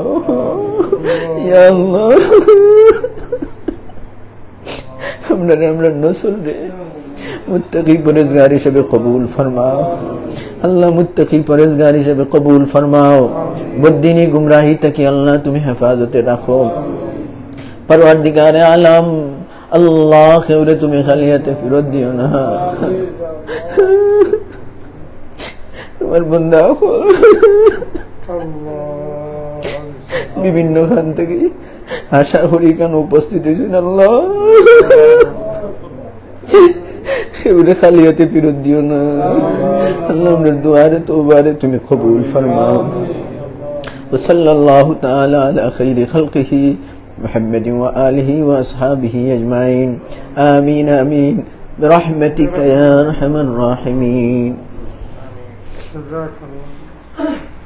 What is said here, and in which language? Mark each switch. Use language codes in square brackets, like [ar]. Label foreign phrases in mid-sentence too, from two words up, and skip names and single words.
[bn] ইয়া আল্লাহ, আমরারে আমরার নসল রে মুত্তাকি পরেজগার হিসেবে কবুল ফরমাও। আল্লাহ, মুত্তাকি পরেজগার হিসেবে কবুল ফরমাও। বদ্দিনী গুমরাহি থেকে আল্লাহ তুমি হেফাজতে রাখো। পরওয়ারদিগার আলম আল্লাহ খেউরে তুমি খালিয়াতে ফিরত দিও না তোমার বান্দা বিভিন্ন খান থেকে আশা করি কেন উপস্থিত হয়েছেন আল্লাহ খেউরে খালিয়াতে ফিরত দিও না আল্লাহ আমাদের দুয়ারে তওবারে তুমি কবুল ফরমাও [ar] وصلى الله تعالى على خير خلقه محمد وآله وأصحابه أجمعين آمين آمين برحمتك يا أرحم الراحمين.